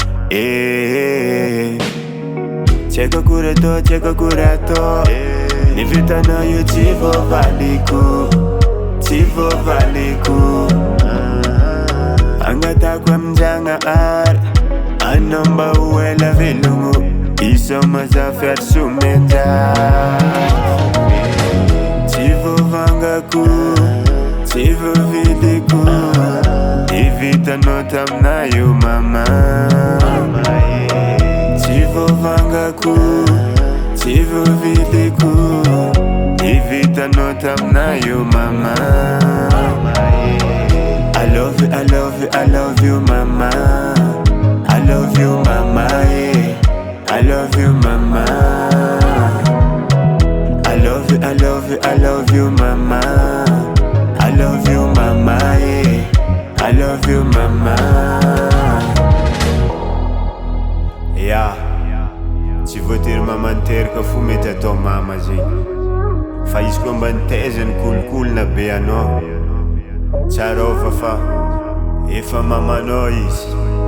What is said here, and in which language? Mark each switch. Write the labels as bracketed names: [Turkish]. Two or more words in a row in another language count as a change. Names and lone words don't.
[Malagasy] Tseka akory atao Ny vitanao io tsy voavaliko Tsy voavaliko Angatako aminjanahary Anao mba ho ela velogno Isoma zafy ary somenja Tsy voavangako Tsy voavidiko Ivitanao taminayo mama Tsy voavangako Tsy voavidiko Ivitanao taminayo mama [English] I love you, I love you, I love you mama I love you mama I love you mama I love you, I love you, I love you mama I love you mama I love you mama Yeah [Malagasy] Tsy voatery mama niteraka fo mety atao mama zegny Fa izy koa mba nitezany kolokolona be anao Tsarova fa efa mamanao izy